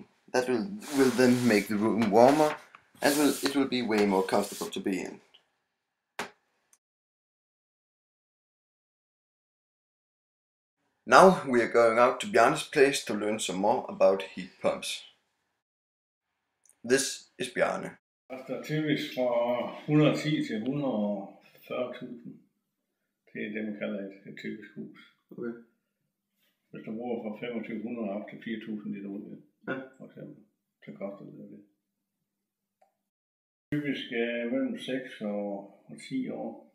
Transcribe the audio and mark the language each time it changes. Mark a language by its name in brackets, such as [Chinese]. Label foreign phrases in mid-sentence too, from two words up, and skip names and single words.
[English] That will then make the room warmer, and it will be way more comfortable to be in. Now we are going out to Bjarne's place to learn some more about heat pumps. This is Bjarne. [Danish] Der typisk fra 110 til 140.000. Det er det, man kalder et typisk hus. Okay. Hvis du bruger fra 2500 op til 4.000 liter olie, for eksempel, så koster det. Typisk mellem 6 og 10 år.